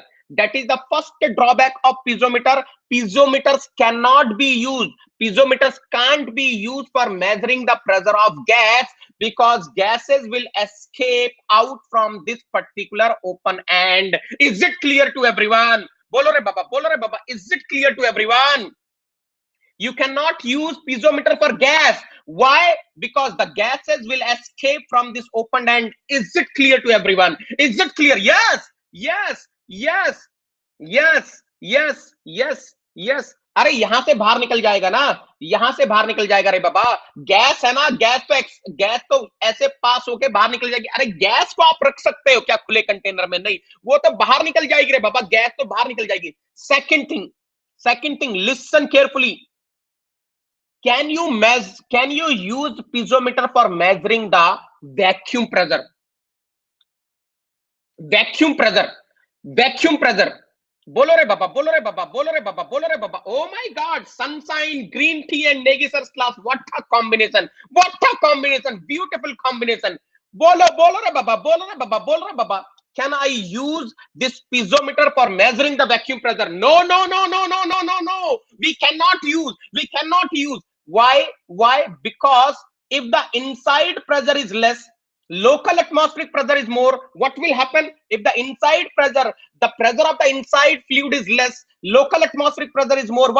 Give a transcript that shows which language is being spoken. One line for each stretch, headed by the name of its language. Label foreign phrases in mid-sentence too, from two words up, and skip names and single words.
English: That is the first drawback of piezometer. Piezometers cannot be used. Piezometers can't be used for measuring the pressure of gas because gases will escape out from this particular open end. Is it clear to everyone?
Hindi: बोलो रे बाबा, बोलो रे बाबा.
English: Is it clear to everyone? You cannot use piezometer for gas. Why? Because the gases will escape from this open end. Is it clear to everyone? Is it clear? Yes, yes, yes, yes, yes, yes, yes.
Hindi: अरे यहां से बाहर निकल जाएगा ना, यहां से बाहर निकल जाएगा रे बाबा। गैस है ना, गैस तो ऐसे पास होके बाहर निकल जाएगी। अरे गैस को आप रख सकते हो क्या खुले कंटेनर में? नहीं, वो तो बाहर निकल जाएगी रे बाबा, गैस तो बाहर निकल जाएगी।
English: second thing, listen carefully. Can you use piezometer for measuring the vacuum pressure? Vacuum pressure, vacuum pressure.
Hindi: बोलो रे बाबा, बोलो रे बाबा, बोलो रे बाबा, बोलो रे बाबा.
English: Oh my God, sunshine, green tea, and Negi sir's class. What a combination! What a combination! Beautiful combination.
Hindi: बोलो रे बाबा, बोलो रे बाबा, बोलो रे बाबा.
English: Can I use this piezometer for measuring the vacuum pressure? No, no, no, no, no, no, no, no. We cannot use. We cannot use. Why? Why? Because if the inside pressure is less, local atmospheric pressure is more. What will happen if the inside pressure, the pressure of the inside fluid is less, local atmospheric pressure is more?